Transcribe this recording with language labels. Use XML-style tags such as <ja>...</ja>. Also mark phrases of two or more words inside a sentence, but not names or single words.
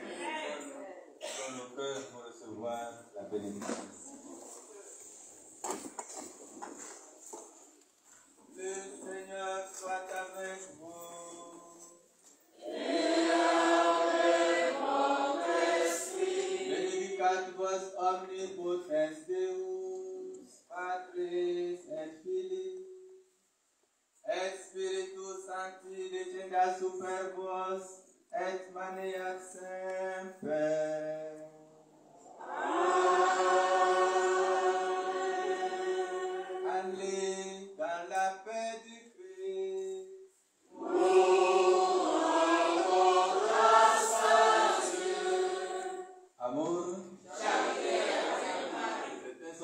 <fr>Dans nos cœurs pour recevoir la bénédiction. Le Seigneur soit avec vous. Et avec votre esprit.</fr> <la>Benedicat vos omnipotens Deus, Patris et Filii, et Spiritus Sancti, descendat super vos, et maneat semper.</la> <fr>Allez dans la paix du Christ. Amour.</fr>